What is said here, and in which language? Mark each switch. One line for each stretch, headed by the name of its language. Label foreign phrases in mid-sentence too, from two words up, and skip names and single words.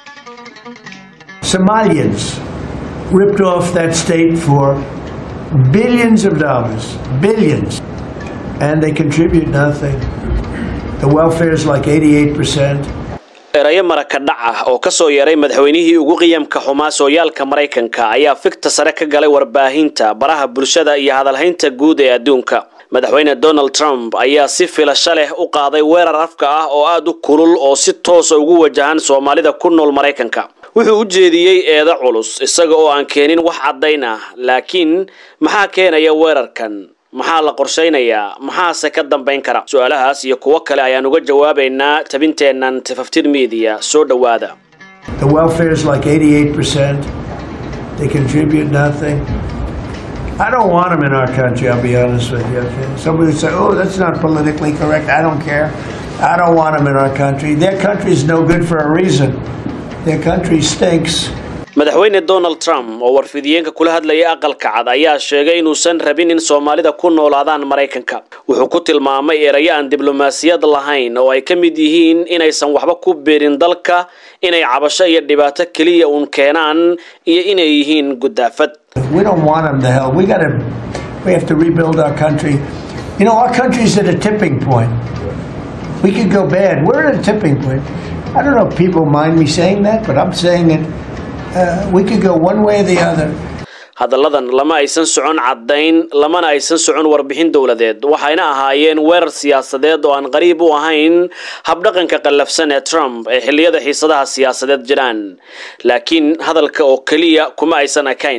English: Somalians ripped off that state for billions of dollars, billions, and they contribute nothing. The welfare is like 88%.
Somali: erayo maraka dhac ah oo ka soo yeeray madaxweynihii ugu qiyamka xumaa sooyaalka Mareykanka ayaa fikta sare ka galay warbaahinta baraha bulshada iyo hadalhaynta guud ee adduunka. madaxweyne Donald Trump ayaa si filasho leh u qaaday weerar afka ah oo aad u kulul oo si toos ah ugu wajahan Soomaalida ku nool Mareykanka. wuxuu u jeediyay eedo culus isaga oo aan keenin wax cadayn ah, laakiin maxaa keenaya weerarkan? maxaa la qorsheynayaa? maxaa ka dambeyn kara? su'aalahaas iyo kuwa kale ayaan uga jawaabaynaa tabinteenan Tifaftir Media. soo dhawaada.
English: The welfare is like 88%. They contribute nothing. I don't want them in our country, I'll be honest with you. Okay? Somebody would say, oh, that's not politically correct. I don't care. I don't want them in our country. Their country is no good for a reason. Their country stinks.
Somali: madaxweyne Donald Trump oo warfidiyeenka kula hadlayay aqalka cad ayaa sheegay inuusan rabin in Soomaalida ku noolaadaan Mareykanka. wuxuu ku tilmaamay erayo aan diblomaasiyad lahayn oo ay ka mid yihiin inaysan waxba ku beerin dalka, inay cabasho iyo dhibaato kaliya uun keenaan iyo inay yihiin gudaafad.
English: We don't want them the hell. We have to rebuild our country. You know, our country's at a tipping point. We could go bad. We're at a tipping point. I don't know if people mind me saying that, but I'm saying it. We could go one way or the other.
Somali: hadalladan lama aysan socon cadayn, lamana aysan socon warbixin dawladeed. waxayna ahaayeen weerar siyaasadeed oo aan qariib u ahayn habdhaqanka qallafsan ee Trump ee xilliyada xiisadaha siyaasadeed jiraan. laakiin hadalka oo kaliya kuma aysan akayn.